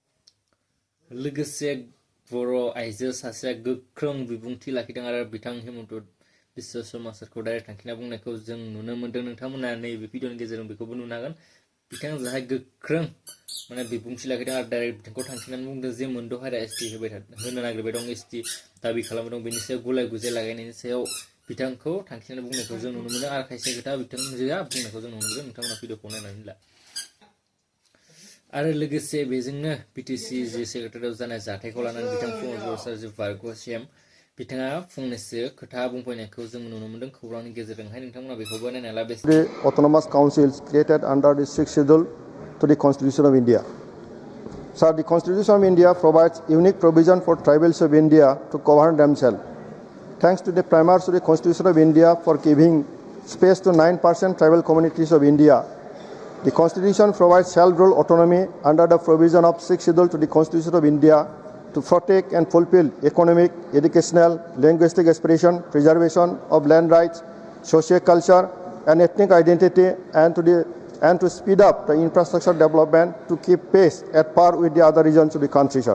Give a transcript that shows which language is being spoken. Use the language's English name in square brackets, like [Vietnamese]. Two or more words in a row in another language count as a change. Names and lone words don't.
[Bodo] लोगोसे बर' आइजो सासेया गोख्रों बिबुंथि लाखिदों आरो बिथां हेमन्त बिश्व शर्मा सारखौ डाइरेक्ट थांखिना बुंनायखौ जों नुनो मोनदों नोंथांमोना नैबे भिडिअनि गेजेरजों बेखौबो नुनो हागोन बिथां जाहाय गोख्रों माने बिबुंथि लाखिदों आरो डाइरेक्ट बिथांखौ थांखिनानै बुंदों जे मोनद' हारिया एसटि होनो नागिरबाय दं एसटि दाबि खालामबाय दं बेनि सायाव गुलाय गुजाय लागायनायनि सायाव बिथांखौ थांखिनानै बुंनायखौ जों नुनो मोनो आरो खायसे खोथा बिथांजोआ बुंनायखौ जों नुनो मोनदों नोंथांमोना भिडिअखौ नायनानै ला आरो लोगोसे बेजोंनो बिटिसि जि सेक्रेटारियाव जानाय जाथायखौ लानानै बिथां प्रमद बर' सार जि बारग' सिएम बिथाङा फंनैसो खोथा बुंफैनायखौ जों नुनो मोनदों खौरांनि गेजेरजोंहाय नोंथांमोना बेखौबो नायना ला [English] the autonomous councils created under the 6th schedule to the Constitution of India. Sir, the Constitution of India provides unique provision for tribals of India to govern themselves. Thanks to the primaries of the Constitution of India for giving space to 9% tribal communities of India, the Constitution provides self-rule autonomy under the provision of 6th schedule to the Constitution of India to protect and fulfill economic, educational, linguistic aspiration, preservation of land rights, socio-culture and ethnic identity and to speed up the infrastructure development to keep pace at par with the other regions of the country, sir.